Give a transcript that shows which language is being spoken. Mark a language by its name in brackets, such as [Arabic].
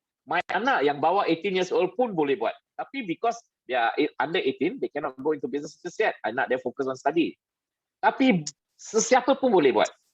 [Malay] My anak yang bawah 18 [English] years old [Malay] pun boleh buat. Tapi [English] because they are under 18, they cannot go into business just yet. [Malay] Anak dia fokus [English] on study. [Malay] Tapi sesiapa pun boleh buat.